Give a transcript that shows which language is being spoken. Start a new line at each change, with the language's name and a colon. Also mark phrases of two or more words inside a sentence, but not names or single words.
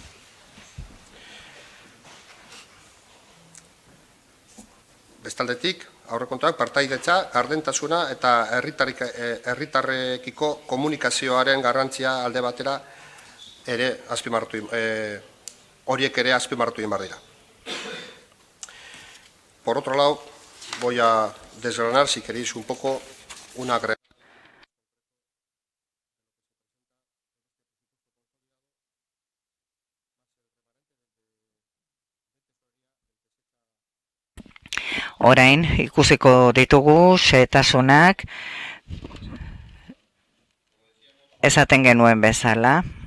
Basque: Bestaldetik, aurrekontuak partaidetza, gardentasuna eta herritarrekiko komunikazioaren garrantzia alde batera horiek ere azpimarratu egin behar dira.
Spanish: Por otro lado, voy a desgranar, si queréis, un poco una agregación.
Basque: Orain, ikusiko ditugu xehetasunak esaten genuen bezala.